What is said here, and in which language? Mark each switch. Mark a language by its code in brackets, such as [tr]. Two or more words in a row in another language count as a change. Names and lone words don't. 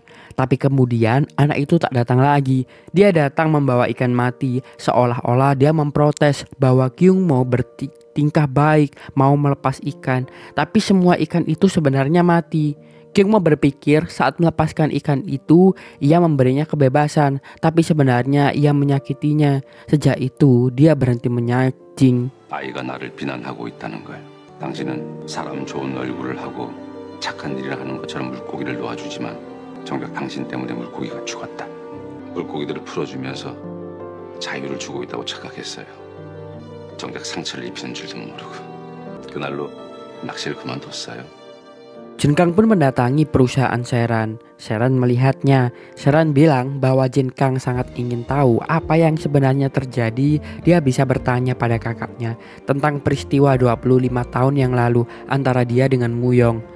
[id] Tapi kemudian anak itu tak datang lagi. Dia datang membawa ikan mati, seolah-olah dia memprotes bahwa Kyung Mo tingkah baik mau melepas ikan, tapi semua ikan itu sebenarnya mati. Kyung Mo berpikir saat melepaskan ikan itu ia memberinya kebebasan, tapi sebenarnya ia menyakitinya. Sejak itu dia berhenti menyancing. [ko] 아이가 나를 비난하고 있다는 거야. 당신은 사람 좋은 얼굴을 하고 착한 일을 하는 것처럼 물고기를 놓아주지만 정작 당신 때문에 물고기가 죽었다. 물고기들을 풀어주면서 자유를 주고 있다고 착각했어요. 정작 상처를 입히는 줄도 모르고 그날로 낚시를 그만뒀어요. [id] Jin Kang pun mendatangi perusahaan Sharon. Sharon melihatnya. Sharon bilang bahwa Jin Kang sangat ingin tahu apa yang sebenarnya terjadi. Dia bisa bertanya pada kakaknya tentang peristiwa 25 tahun yang lalu antara dia dengan Muyong.